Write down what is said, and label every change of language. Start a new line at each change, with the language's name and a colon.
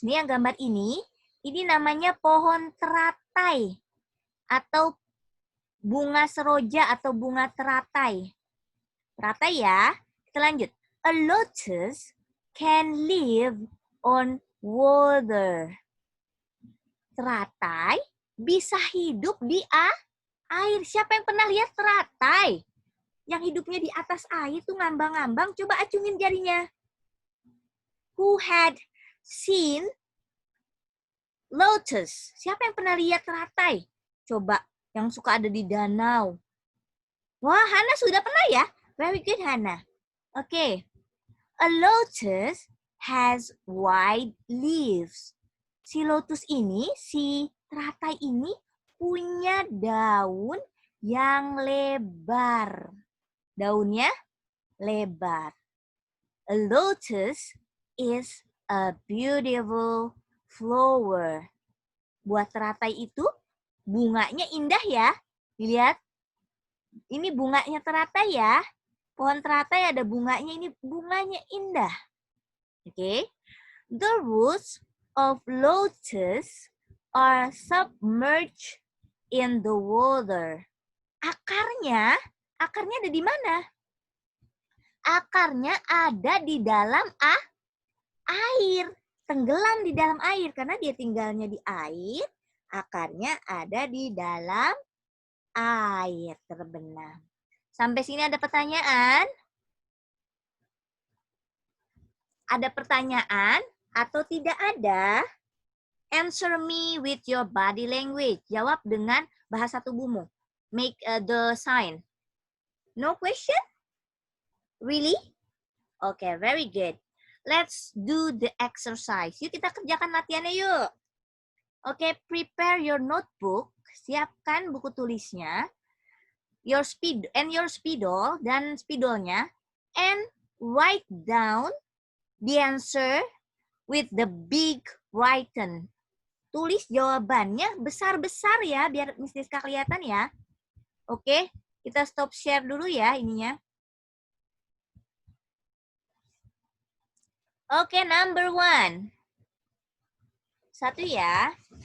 Indonesian: Ini yang gambar ini namanya pohon teratai atau bunga seroja atau bunga teratai. Teratai ya. Kita lanjut.
English: A lotus can live on water.
Indonesian: Teratai bisa hidup di air. Siapa yang pernah lihat teratai? Yang hidupnya di atas air tuh ngambang-ngambang. Coba acungin jarinya.
English: Who had seen lotus?
Indonesian: Siapa yang pernah lihat teratai? Coba yang suka ada di danau. Wah, Hana sudah pernah ya?
English: Very good, Hana. Okay. A lotus has wide leaves.
Indonesian: Si lotus ini, si teratai ini punya daun yang lebar. Daunnya lebar.
English: A lotus is a beautiful flower.
Indonesian: Buat teratai itu bunganya indah ya. Dilihat. Ini bunganya teratai ya. Pohon teratai ada bunganya, ini bunganya indah. Oke.
English: The roots of lotus are submerged in the water.
Indonesian: Akarnya ada di mana? Akarnya ada di dalam air. Tenggelam di dalam air. Karena dia tinggalnya di air, akarnya ada di dalam air terbenam. Sampai sini ada pertanyaan? Ada pertanyaan atau tidak ada?
English: Answer me with your body language.
Indonesian: Jawab dengan bahasa tubuhmu.
English: Make the sign. No question? Really? Okay, very good. Let's do the exercise.
Indonesian: Yuk kita kerjakan latihannya yuk.
English: Okay, prepare your notebook.
Indonesian: Siapkan buku tulisnya. Your spidol dan spidolnya.
English: And write down the answer with the big written.
Indonesian: Tulis jawabannya besar-besar ya, biar Miss Diska kelihatan ya. Oke, kita stop share dulu ya ininya.
English: Oke, number 1. 1 ya.